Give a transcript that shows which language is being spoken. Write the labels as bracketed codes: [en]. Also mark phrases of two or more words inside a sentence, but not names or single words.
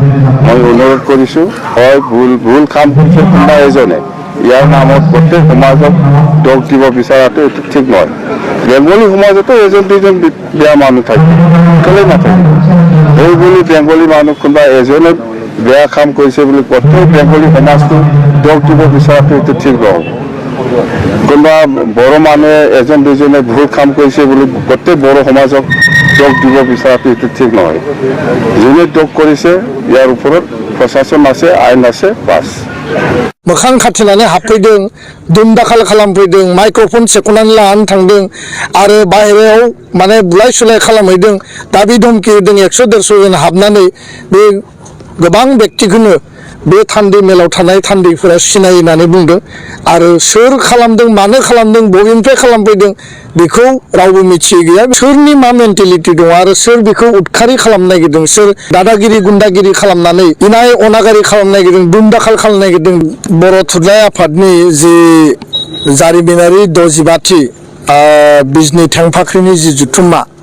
[as] মই অনুৰোধ কৰিছোঁ, হয় ভুল কাম কৰিছে কোনোবা এজনে, ইয়াৰ নামত গোটেই সমাজক দোষ দিব বিচৰাটো এইটো ঠিক নহয় বেংগলী সমাজতো এজন দুজন বেয়া মানুহ থাকে কেলে নাথাকে এই বুলি বেংগলী মানুহ কোনোবা এজনে বেয়া কাম কৰিছে বুলি গোটেই বেংগলী সমাজটো দোষ দিব বিচৰাটো এইটো ঠিক নহ'ব কোনোবা বড়ো মানুহে এজন দুজনে ভুল কাম কৰিছে বুলি গোটেই বড়ো সমাজক দোষ দিব বিচৰাটো এইটো ঠিক নহয় যোনে দোষ কৰিছে ইয়াৰ ওপৰত প্ৰশাসন আছে আইন আছে বাছ [brx] मोखां खाथिनानै हाबफैदों दुम दाखाल खालामफैदों माइक्र'फन सेख'नानै लानानै थांदों आरो बाहेरायाव माने बुलाय सुलाय खालामहैदों दाबि धमखि होदों 100-150 जन हाबनानै बे गोबां व्यक्तिखौनो बे थान्दै मेलाव थानाय थान्दैफोरा सिनायो होननानै बुंदों आरो सोर खालामदों मानो खालामदों बबेनिफ्राय खालामफैदों बेखौ रावबो मिथियै गैया सोरनि मा मेन्टेलिटि दं आरो सोर बेखौ उदखारि खालामनो नागिरदों सोर दादागिरि गुन्दागिरि खालामनानै इनाय अनागारि खालामनो नागिरदों दुम दाखाल खालामनो नागिरदों बर' थुनलाइ आफादनि जि जारिमिनारि 65थि बिजनि थेंफाख्रिनि जि जुथुम्मा